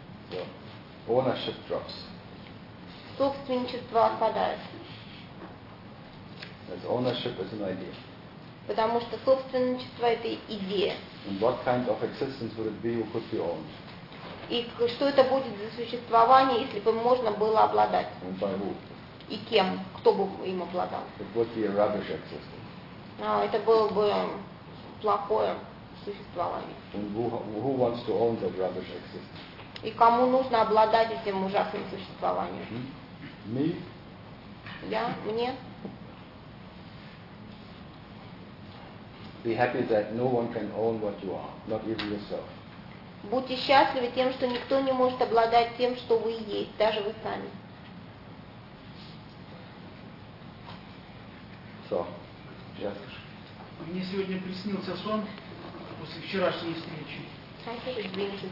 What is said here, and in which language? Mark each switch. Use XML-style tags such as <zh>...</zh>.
<en>So, ownership drops.</en> <ru>Собственничество отпадает.</ru> <en>As ownership is an idea.</en> <ru>Потому что собственничество — это идея.</ru> <en>And what kind of existence would it be who could be owned?</en> <ru>И что это будет за существование, если бы можно было обладать?</ru> <en>And by who?</en> <ru>И кем? Кто бы им обладал?</ru> <en>It would be a rubbish existence.</en> <ru>А, это было бы плохое существование.</ru> <en>And who wants to own that rubbish existence?</en> <ru>И кому нужно обладать этим ужасным существованием?</ru> <en>Me?</en> <ru>Я? Мне?</ru> <en>Be happy that no one can own what you are, not even yourself.</en> <ru>Будьте счастливы тем, что никто не может обладать тем, что вы есть, даже вы сами.</ru> <en>So, just.</en> <ru>Мне сегодня приснился сон после вчерашней встречи.</ru>